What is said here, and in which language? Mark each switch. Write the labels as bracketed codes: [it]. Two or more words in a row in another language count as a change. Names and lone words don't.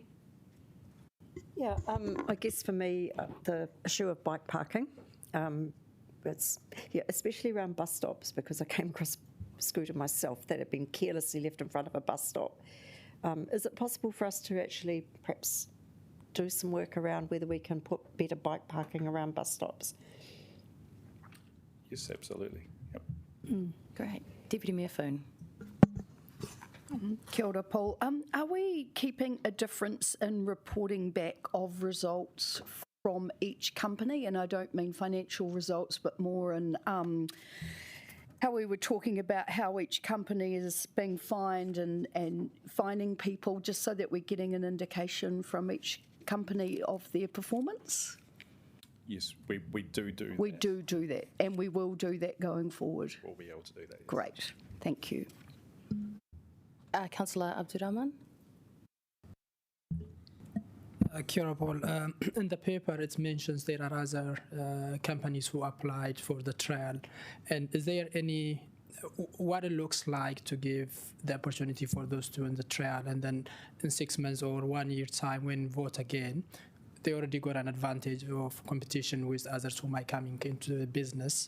[en] Yeah, I guess for me, the issue of bike parking, especially around bus stops, because I came across a scooter myself that had been carelessly left in front of a bus stop. Is it possible for us to actually perhaps do some work around whether we can put better bike parking around bus stops? Yes, absolutely. Yep. Great. Deputy Mayor Foon. [mi] Kia ora, [en] Paul. Are we keeping a difference in reporting back of results from each company? And I don't mean financial results, but more in how we were talking about how each company is being fined and fining people, just so that we're getting an indication from each company of their performance? Yes, we do that. We do that, and we will do that going forward. We'll be able to do that. Yes. Great. Thank you. Councillor Abdurrahman. [mi] Kia ora, [en] Paul. In the paper, it mentions there are other companies who applied for the trial. And is there any, what it looks like to give the opportunity for those two in the trial, and then in 6 months or 1 year time when vote again, they already got an advantage of competition with others who might come into the business.